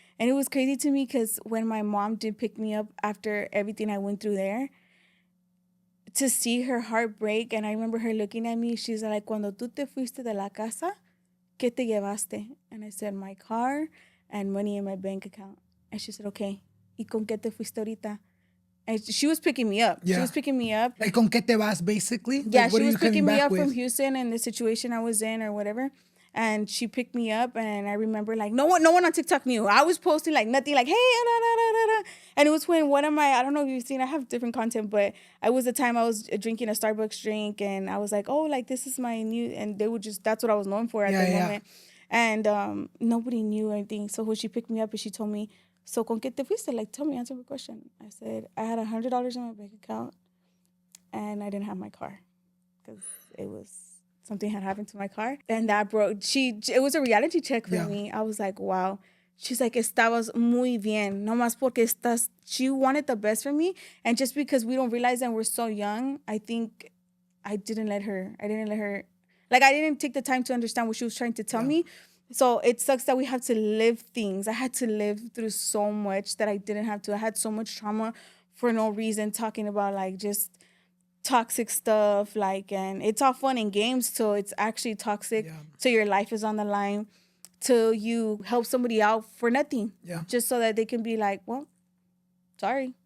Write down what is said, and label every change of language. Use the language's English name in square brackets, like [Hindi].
[English] And it was crazy to me because when my mom did pick me up after everything I went through there, to see her heart break, and I remember her looking at me, she's like, [Spanish] cuando tú te fuiste de la casa, ¿qué te llevaste? [English] And I said, my car and money in my bank account. And she said, okay, [Spanish] ¿y con qué te fuiste ahorita? [English] And she was picking me up. Yeah. She was picking me up. [Spanish] Like, con qué te vas, basically? [English] Yeah, like, she was picking me up from Houston and the situation I was in or whatever. And she picked me up, and I remember, like, no one on TikTok knew. I was posting, like, nothing, like, hey, da, da, da, da, da. And it was when I don't know if you've seen, I have different content, but it was the time I was drinking a Starbucks drink, and I was like, oh, like, this is my new, and they would just, that's what I was known for at that moment. And nobody knew anything. So when she picked me up and she told me, so [Spanish] con qué te fuiste? [English] Like, tell me, answer my question. I said, I had $100 in my bank account, and I didn't have my car because something had happened to my car. And that broke, it was a reality check for me. I was like, wow. She's like, [Spanish] estabas muy bien. No más porque [English] she wanted the best for me. And just because we don't realize that we're so young, I think I didn't let her, like, I didn't take the time to understand what she was trying to tell me. So it sucks that we have to live things. I had to live through so much that I didn't have to. I had so much trauma for no reason, talking about, like, just toxic stuff, like, and it's all fun and games till it's actually toxic, till your life is on the line, till you help somebody out for nothing, just so that they can be like, well, sorry,